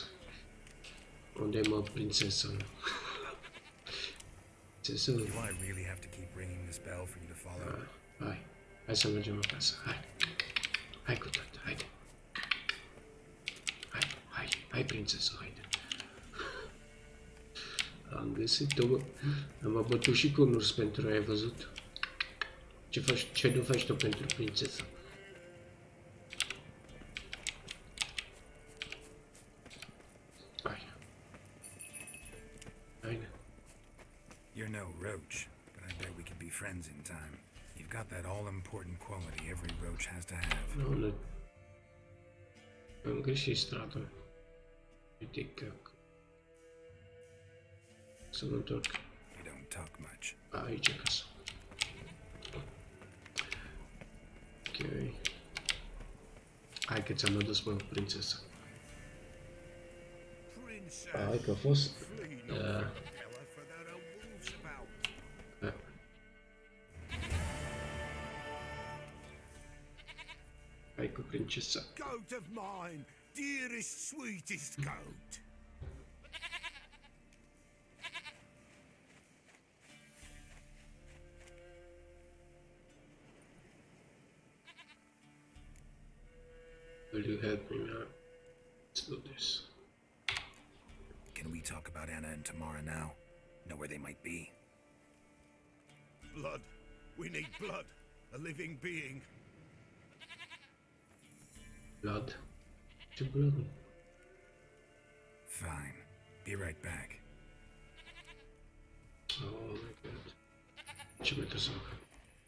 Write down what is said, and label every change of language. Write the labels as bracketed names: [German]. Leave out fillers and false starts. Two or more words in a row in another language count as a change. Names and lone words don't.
[Romanian] Unde e, mă, prințesa? Prințesa? [English] Do I really have to keep ringing this bell for you to follow? [Romanian] Hai să mergem acasă. Hai cu tata, haide. Hai, prințesa, haide. Am găsit-o, bă. Am abătut și cu un urs pentru ea, ai văzut? Ce nu faci tu pentru prințesa? [English] You're no roach, but I bet we could be friends in time. You've got that all-important quality every roach has to have. [Romanian] Nu. Am greșit strada. Uite că... Să mă întorc. [English] You don't talk much. [Romanian] Aici acasă. Ok. Hai că ți-am adus, mă, prințesa. Hai că a fost... Hai cu princesa. [English] Goat of mine, dearest, sweetest goat. Will you help me now? Let's do this. Can we talk about Anna and Tamara now? Know where they might be? Blood. We need blood. A living being. [Romanian] Blood? Ce blood? [English] Fine. Be right back. Oh my god. [Romanian] Ce mi-a să fac?